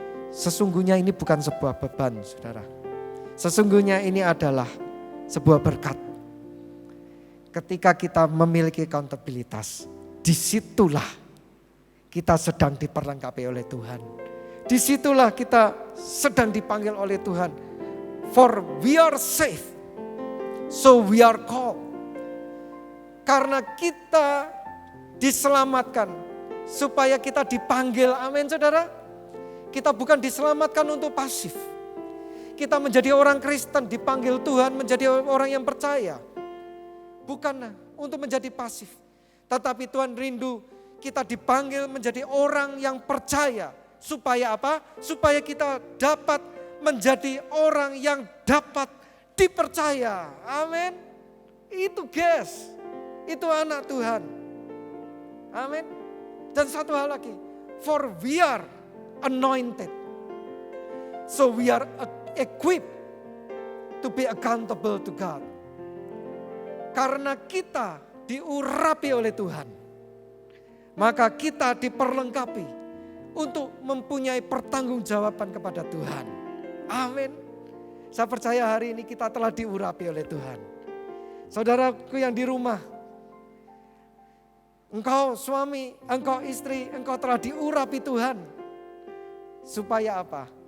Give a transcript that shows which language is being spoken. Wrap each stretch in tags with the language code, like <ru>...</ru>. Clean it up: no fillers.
<id>sesungguhnya ini bukan sebuah beban, saudara. Sesungguhnya ini adalah sebuah berkat. Ketika kita memiliki accountabilitas, disitulah kita sedang diperlengkapi oleh Tuhan. Disitulah kita sedang dipanggil oleh Tuhan.</id> <en>For we are safe, so we are called.</en> <id>Karena kita diselamatkan, supaya kita dipanggil, amin saudara. Kita bukan diselamatkan untuk pasif. Kita menjadi orang Kristen, dipanggil Tuhan menjadi orang yang percaya. Bukan untuk menjadi pasif. Tetapi Tuhan rindu kita dipanggil menjadi orang yang percaya. Supaya apa? Supaya kita dapat menjadi orang yang dapat dipercaya. Amin. Itu guys. Itu anak Tuhan. Amin. Dan satu hal lagi.</id> <en>For we are anointed. So we are equipped to be accountable to God.</en> <id>Karena kita diurapi oleh Tuhan. Maka kita diperlengkapi untuk mempunyai pertanggungjawaban kepada Tuhan. Amin. Saya percaya hari ini kita telah diurapi oleh Tuhan. Saudaraku yang di rumah, engkau suami, engkau istri, engkau telah diurapi Tuhan. Supaya apa?</id>